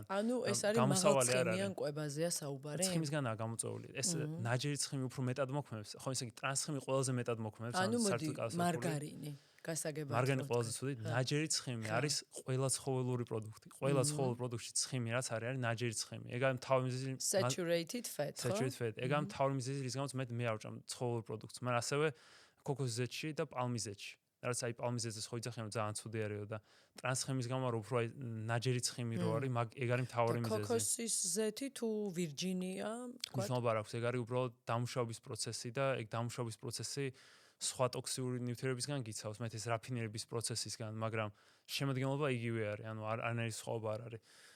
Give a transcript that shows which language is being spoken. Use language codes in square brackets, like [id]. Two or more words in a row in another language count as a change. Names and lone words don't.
[ka] ანუ ეს არის მაღალცხიმიან კვებაზეა საუბარი? ცხიმისგანაა გამოწვეული. ეს ნაჯერი ცხიმი უფრო მეტად მოქმედებს. ხო, ისე იგი ტრანსცხიმი ყველაზე მეტად მოქმედებს, ანუ მოდი მარგარინი. გასაგებად. მარგარინი ყველაზე ცუდი. ნაჯერი ცხიმი არის ყველა ცხოველური პროდუქტი. ყველა ცხოველ პროდუქტში ცხიმი რაც არის ნაჯერი ცხიმი. ეგ არის მთავარი მიზეზი. [en] Saturated fat, ხო? Saturated fat. [ka] ეგ არის მთავარი მიზეზი, რის გამოც მე არ ვჭამ ცხოველურ პროდუქტს, მაგრამ ასევე ქოქოსის ზეთში და პალმის ზეთში. რაც აი პალმის ზეთზე ხო იცახიან რომ ძალიან ცუდი არისო და ტრანსცხიმის გამო რო უფრო აი ნაჯერი ცხიმი რო არის, ეგ არის მთავარი მიზეზი. ქოქოსის ზეთი თუ ვირჯინია, თქვა? მნიშვნელობა არ აქვს, ეგ არის უბრალოდ დამუშავების პროცესი და ეგ დამუშავების პროცესი სხვა ტოქსიური ნივთიერებისგან გიცავს, მეტ ეს რაფინირების პროცესისგან, მაგრამ შემადგენლობა იგივე არის, ანუ არანაირი სხვაობა არ არის.